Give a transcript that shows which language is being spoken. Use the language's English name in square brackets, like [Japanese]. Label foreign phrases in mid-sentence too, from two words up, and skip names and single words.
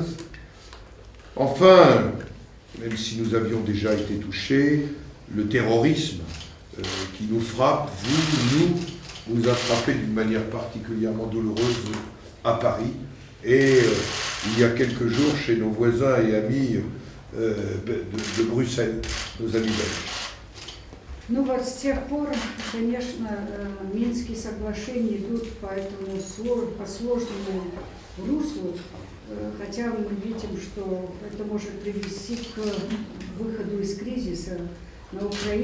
[French] Enfin, même si nous avions déjà été touchés, le terrorisme qui nous frappe, vous a frappé d'une manière particulièrement douloureuse à Paris. Et il y a quelques jours, chez nos voisins et amis de Брюссель, nos amis belges. [Russian] Ну вот с тех пор, конечно, Минские соглашения идут по этому по сложному руслу, хотя мы видим, что это может привести к выходу из кризиса на Украине.